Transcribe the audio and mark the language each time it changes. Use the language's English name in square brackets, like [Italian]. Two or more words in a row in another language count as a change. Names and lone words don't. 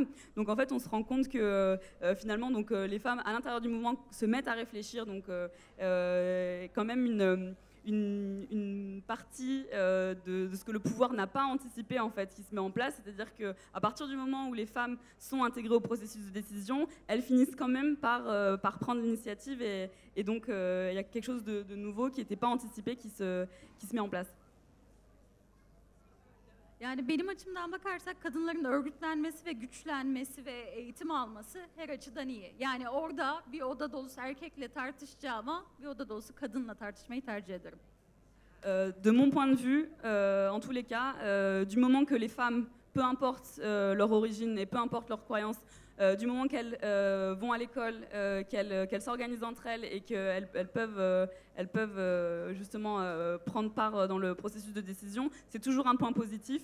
[French] Donc en fait on se rend compte que finalement donc, les femmes à l'intérieur du mouvement se mettent à réfléchir, donc quand même une partie de ce que le pouvoir n'a pas anticipé en fait qui se met en place, c'est-à-dire qu'à partir du moment où les femmes sont intégrées au processus de décision, elles finissent quand même par prendre l'initiative et donc il y a quelque chose de nouveau qui n'était pas anticipé qui se met en place. [Turkish] Yani benim açımdan bakarsak kadınların örgütlenmesi ve güçlenmesi ve eğitim alması her açıdan iyi. Yani orada bir oda dolusu erkekle tartışacağıma bir oda dolusu kadınla tartışmayı tercih ederim. [French] De mon point de vue, en tous les cas, du moment que les femmes, peu importe leur origine et peu importe leurs croyances, du moment qu'elles vont à l'école, qu'elles s'organisent entre elles et qu'elles peuvent justement prendre part dans le processus de décision, c'est toujours un point positif.